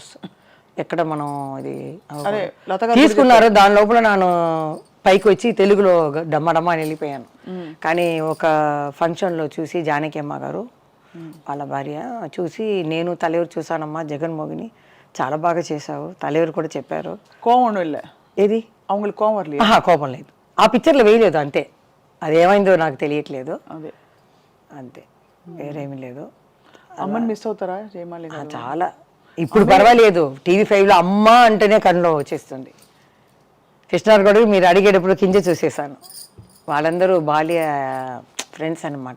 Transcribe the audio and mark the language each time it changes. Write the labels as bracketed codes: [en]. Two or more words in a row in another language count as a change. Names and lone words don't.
[te] ఎక్కడ మనం ఇది తీసుకున్నారు. దాని లోపల నేను పైకి వచ్చి తెలుగులో డమ్మడమ్మ అని వెళ్ళిపోయాను. కానీ ఒక ఫంక్షన్లో చూసి జానకి అమ్మ గారు వాళ్ళ భార్య చూసి, నేను తలెవరు చూసానమ్మా జగన్మోహిని, చాలా బాగా చేసావు, தலைவர் కూడా చెప్పారు. [ta] கோவம் ஒன்றும் இல்லை, [te] ఏది [ta] அவங்களுக்கு கோவம் வரலையா? [te] కోపం లేదు, ఆ పిక్చర్లో వేయలేదు అంతే, అది ఏమైందో నాకు తెలియట్లేదు అదే అంతే, వేరేమీ లేదు. అమ్మని మిస్ అవుతారా జయమాలి గారు? చాలా, ఇప్పుడు పర్వాలేదు, టీవీ5లో అమ్మ అంటేనే కన్నులో వచ్చేస్తుంది. కృష్ణార్ కూడా మీరు అడిగేటప్పుడు కింద చూసేసాను, వాళ్ళందరూ బాల్య ఫ్రెండ్స్ అన్నమాట.